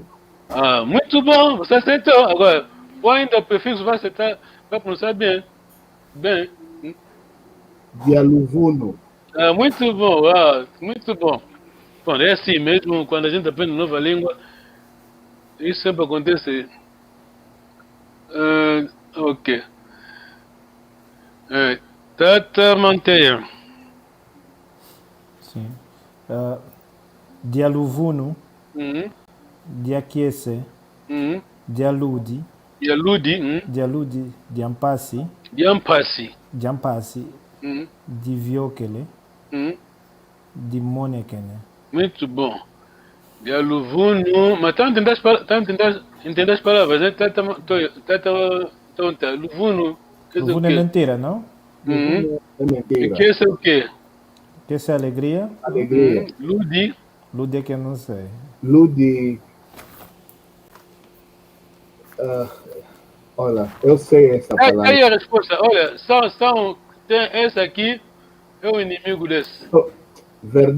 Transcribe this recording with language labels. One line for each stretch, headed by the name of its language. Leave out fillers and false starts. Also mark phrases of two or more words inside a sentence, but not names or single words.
Portuguese: Ah, muito bom, você acertou. Agora, põe ainda o prefixo, vai acertar, vai pronunciar bem. Bem. Dialuvuno. Ah, muito bom, muito bom. Bom, é assim mesmo, quando a gente aprende nova língua, isso sempre acontece.
Kongo: Ok. Tata manteia.
Portuguese: Sim. Dialuvuno.
Kongo: Diaquiese. Dialudi. Dialudi. Diampasi. Diviokele. Dimonekene.
Portuguese: Muito bom. Dialuvuno. Mas está a entender as palavras, né?
Kongo: Tata tonta. Luvuno.
Portuguese: Luvuno é mentira, não? É mentira. E que é o quê? Que é alegria? Alegria. Ludi. Ludi é que eu não sei. Ludi. Olha, eu sei essa palavra. Aí a resposta. Olha, essa aqui é o inimigo desse.